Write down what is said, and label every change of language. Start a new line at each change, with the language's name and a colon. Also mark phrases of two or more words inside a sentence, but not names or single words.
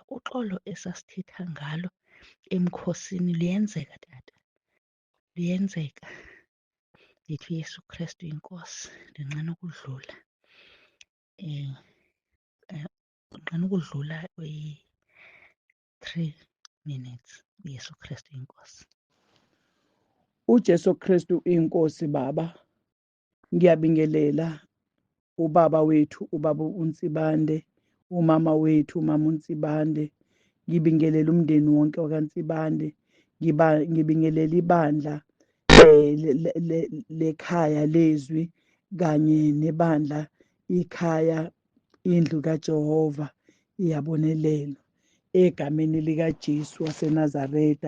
Xhosa: Uxolo esasithetha ngalo emkhosini luyenzeka tata, luyenzeka. Ndithi uYesu Kristu inkosi, ndinqena ukudlula ndinqena ukudlula 3 minutes. uYesu Kristu inkosi. uJesu Kristu inkosi.
Zulu: Baba, ngiyabingelela ubaba wethu, ubaba uNsibande, umama wethu, umama uNsibande. Ngibingelela umndeni wonke wakaNsibande. Ngibingelela ibandla lekhaya lezwi kanye nebandla ikhaya indlu kaJehova iyabonelelwa egameni likaJesu waseNazareta.